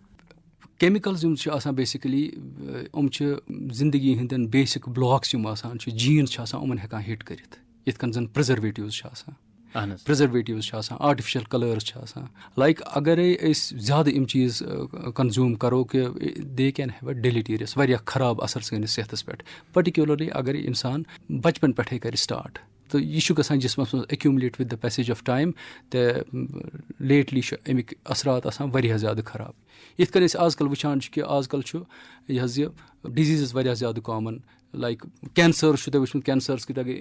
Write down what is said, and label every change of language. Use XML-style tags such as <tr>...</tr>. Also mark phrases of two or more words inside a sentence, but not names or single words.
<ks>کیمِکَلٕز یِم چھِ آسان بیسِکٔلی یِم چھِ زِندگی ہٕنٛدٮ۪ن</ks> <en>basic blocks</en> <ks>یِم آسان چھِ جیٖنٕز چھِ آسان یِمَن ہٮ۪کان ہِٹ کٔرِتھ یِتھ کٔنۍ زَن پرٛزرویٹِوٕز چھِ آسان</ks> <en>artificial colors</en> <ks>چھِ آسان لایک اگرے أسۍ زیادٕ یِم چیٖز کَنزیوٗم کَرو کہِ</ks> <en>they can have a deleterious</en> <ks>واریاہ خراب اَثر سٲنِس صحتَس پٮ۪ٹھ پٔٹِکیوٗلَرلی اگرے اِنسان بَچپَن پٮ۪ٹھَے کَرِ سٹاٹ تہٕ یہِ چھُ گژھان جِسمَس منٛز</ks> <en>accumulate with the passage of time</en> <ks>تہٕ لیٹلی چھُ اَمِکۍ اَثرات آسان واریاہ زیادٕ خراب یِتھ کٔنۍ أسۍ آز کَل وٕچھان چھِ کہِ آز کَل چھُ یہِ حظ یہِ ڈِزیٖزٕز واریاہ زیادٕ</ks> <en>common like</en> <ks>کینسٲرٕس چھُ تۄہہِ وٕچھمُت کینسٲرٕس کۭتیاہ گٔے</ks>